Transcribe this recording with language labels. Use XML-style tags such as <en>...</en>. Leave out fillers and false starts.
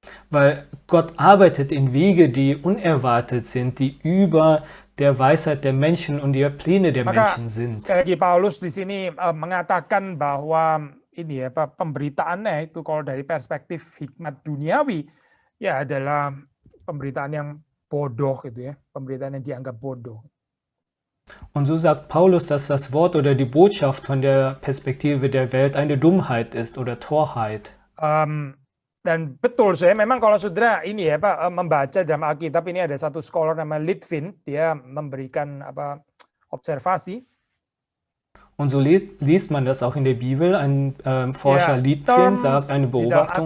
<de>Weil Gott arbeitet in Wege, die unerwartet sind, die über der Weisheit der Menschen und der Pläne der Menschen sind.</de> <id>Sekali lagi Paulus di sini mengatakan bahwa ini ya, pemberitaannya itu kalau dari perspektif hikmat duniawi ya adalah pemberitaan yang bodoh gitu ya, pemberitaan yang dianggap bodoh.</id> <de>Und so sagt Paulus, dass das Wort oder die Botschaft von der Perspektive der Welt eine Dummheit ist oder Torheit.</de> <id>Dan betul saya memang kalau saudara ini ya membaca dalam Alkitab ini ada satu scholar namanya Litvin, dia memberikan observasi.</id> <de>Und so liest man das auch in der Bibel. Ein Forscher Litvin sagt eine Beobachtung.</de>